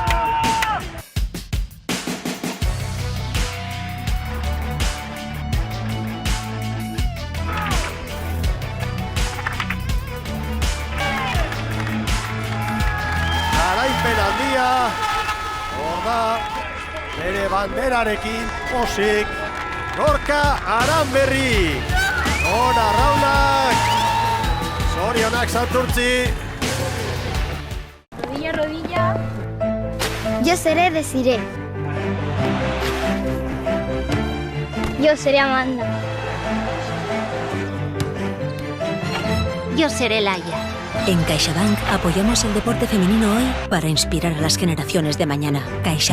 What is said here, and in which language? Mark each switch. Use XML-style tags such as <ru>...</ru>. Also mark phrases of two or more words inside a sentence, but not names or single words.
<eu>Garaipen handia, hor da, bere banderarekin posik, Gorka Aranberri, Ona Raunak, zorionak Santurtzi.</eu> <es>Rodilla, rodilla. Yo seré Desiré. Yo seré Amanda. Yo seré Laia. En CaixaBank apoyamos el deporte femenino hoy para inspirar a las generaciones de mañana.</es>